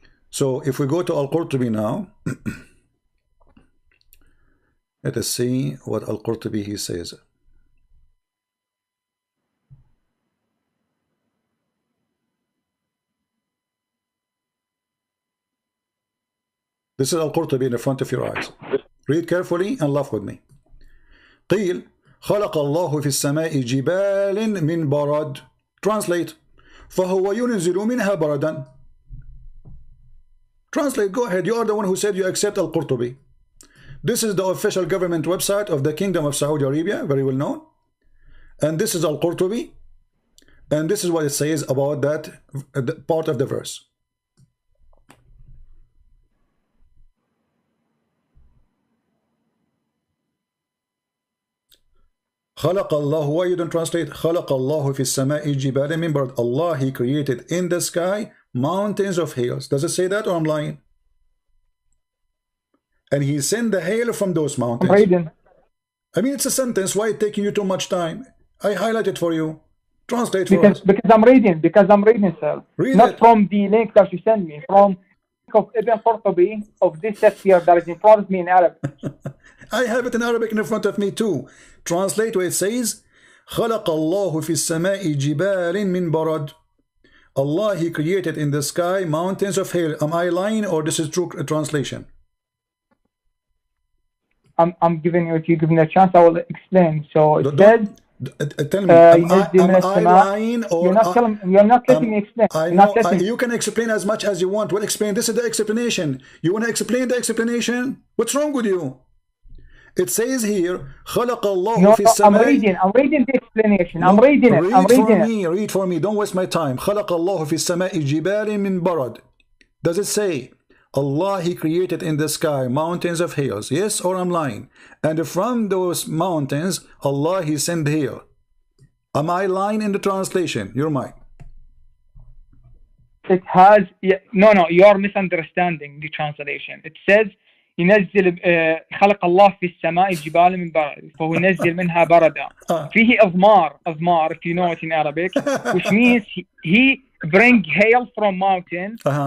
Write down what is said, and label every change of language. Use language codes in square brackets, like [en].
[en] So if we go to Al-Qurtubi now, let us see what Al-Qurtubi he says. This is Al-Qurtubi in the front of your eyes. Read carefully and laugh with me. [ar] قيل خلق الله في السماء جبال من برد. [en] Translate. [ar] فهو ينزل منها بردا. [en] Translate, go ahead. You are the one who said you accept Al-Qurtubi. This is the official government website of the Kingdom of Saudi Arabia, very well known. And this is Al-Qurtubi. And this is what it says about that part of the verse. [ar] خلق الله, [en] why you don't translate? [ar] خلق الله في السماء جبال من برد. [en] Allah, he created in the sky mountains of hails. Does it say that or I'm lying? And he sent the hail from those mountains. I mean, it's a sentence. Why it taking you too much time? I highlight it for you. Translate for us. Because I'm reading, sir. Read Not it. from the link that you sent me. From of Ibn Qurtubi of this text here that is in front of me in Arabic. I have it in Arabic in front of me too. Translate where it says [ar] خلق الله في السماء جبال من برد. [en] Allah, he created in the sky mountains of hail. Am I lying or this is true translation? I'm giving you, if you give me a chance, I will explain. So it says, tell me, am I lying or you're not letting me explain. I know, you can explain as much as you want. Well, explain. This is the explanation. You want to explain the explanation? What's wrong with you? It says here, [ar] خلق الله في السماء. [en] I'm reading the explanation. I'm reading it. Read for me. Don't waste my time. [ar] خلق الله في السماء جبال من برد. [en] Does it say Allah, he created in the sky mountains of hails? Yes, or I'm lying? And from those mountains, Allah, he sent hail. Am I lying in the translation? You're mine. It has, no, you are misunderstanding the translation. It says, [ar] ينزل خلق الله في السماء جبال من برد فهو ينزل منها بردا. فيه أضمار, [en] if you know it in Arabic, which means he bring hail from mountain.